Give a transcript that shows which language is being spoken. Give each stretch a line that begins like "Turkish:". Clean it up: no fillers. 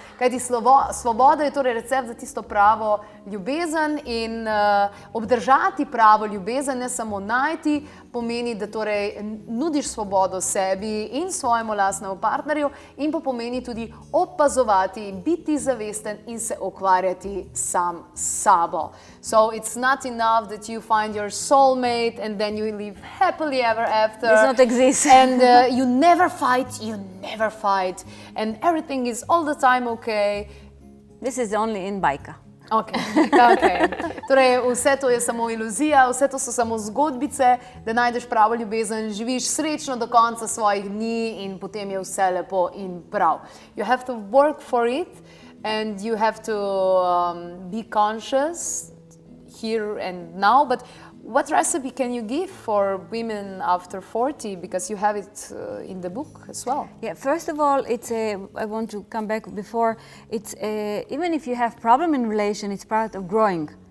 Slovenian: Kajti svoboda je torej recept za tisto pravo ljubezen in obdržati pravo ljubezen, ne samo najti, pomeni, da torej nudiš svobodo sebi in svojemu lastnemu partnerju in pa pomeni tudi opazovati, biti zavesten in se ukvarjati sam s sabo.
English: So it's not enough that you find your soulmate and then you live happily ever after. Does not exist. And you never fight and everything is all the time okay. This is only in bajka. Okay.
Slovenian: Torej, vse to je samo iluzija, vse to so samo zgodbice, da najdeš pravo ljubezen, živiš srečno do konca svojih dni in potem je vse lepo in prav.
English: You have to work for it and you have to be conscious here and now, but what recipe can you give for women after 40? Because you have it in the book as well. Yeah, first of all, I want to come back before, even if you have problem in relation, it's part of growing.